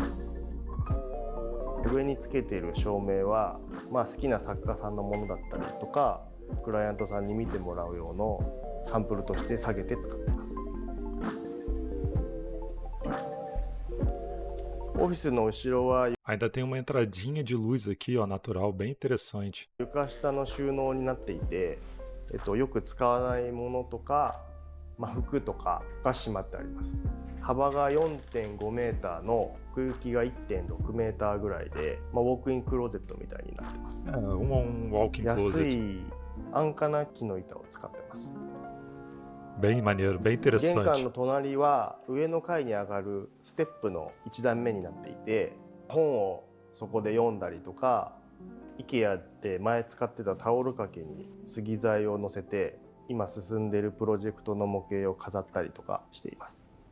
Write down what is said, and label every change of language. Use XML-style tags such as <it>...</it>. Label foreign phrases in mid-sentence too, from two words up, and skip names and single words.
<ja>上につけている照明は、好きな作家さんのものだったりとか、クライアントさんに見てもらう用のサンプルとして下げて使ってます。オフィスの後ろは</ja> <pt>Ainda tem uma entradinha de luz aqui, ó, natural, bem interessante.</pt> <ja>床下の収納になっていて、よく使わないものとか、服とかがしまってあります。幅が 4.5 メーターの奥行きが 1.6 メーターぐらいで、ウォークインクローゼットみたいになってます。</ja> <en>walk-in</en> <ja>安</ja> <en>closet.</en> <ja>い安価な木の板を使ってます。</ja> <pt>Bem maneiro, bem</pt> <ja>玄関</ja> <pt>interessante.</pt> <ja>の隣は上の階に上がるステップの1段目になっていて、本をそこで読んだりとか、 IKEA で前使ってたタオル掛けに杉材を乗せて今進んでいるプロジェクトの模型を飾ったりとかしています。</ja>